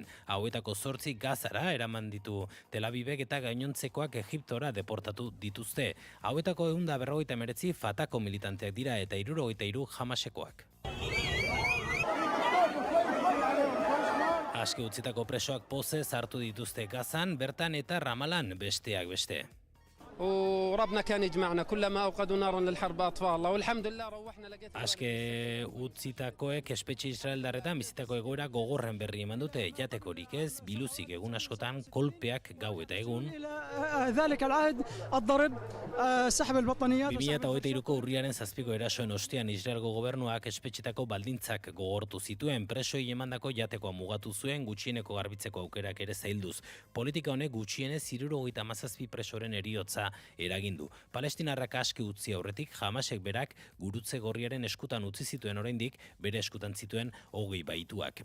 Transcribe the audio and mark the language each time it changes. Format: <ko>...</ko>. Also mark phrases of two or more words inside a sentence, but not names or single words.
<eu>Hauetako 8 Gazara eraman ditu Tel Avivek eta gainontzekoak Egiptora deportatu dituzte. Hauetako 159 Fatako militanteak dira eta 73 Hamasekoak. Aske utzitako presoak pozez hartu dituzte Gazan, bertan eta Ramalan besteak beste.</eu> <ar>وربنا كان يجمعنا كلما اوقدوا نارا للحرب اطفاء الله والحمد لله روحنا لقيت</ar> <eu>Aske utzitakoek espetxe israeldarretan bizitako egoera gogorren berri eman dute, jatekorik ez, biluzik egun askotan kolpeak gau eta egun.</eu> <ar>ذلك العهد الضرب سحب البطانيات</ar> <eu>2023ko urriaren 7ko erasoen ostean Israelgo gobernuak espetxetako baldintzak gogortu zituen, presoi emandako jatekoa mugatu zuen, gutxieneko garbitzeko aukerak ere zailduz. Politika honek gutxienez 77 presoren heriotza eragindu. Palestinarrak aske utzi aurretik Hamasek berak gurutze gorriaren eskutan utzi zituen oraindik bere eskutan zituen 20 baituak.</eu>